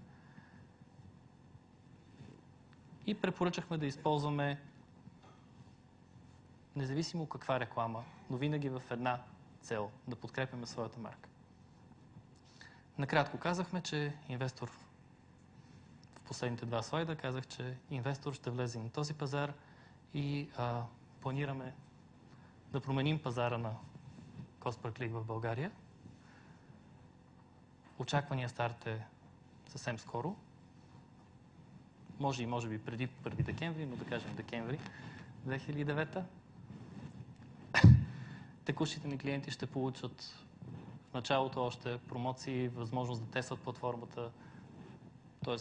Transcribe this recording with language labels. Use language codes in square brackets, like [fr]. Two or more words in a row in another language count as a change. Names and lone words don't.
[bg] И препоръчахме да използваме независимо каква реклама, но винаги в една цел – да подкрепяме своята марка. Накратко казахме, че инвестор в последните 2 слайда казах, че инвестор ще влезе на този пазар и планираме да променим пазара на [en] Cost per click [bg] в България. Очаквания старт е съвсем скоро. Може би преди 1 декември, но да кажем декември 2009. Текущите ни клиенти ще получат в началото още промоции, възможност да тестват платформата, т.е.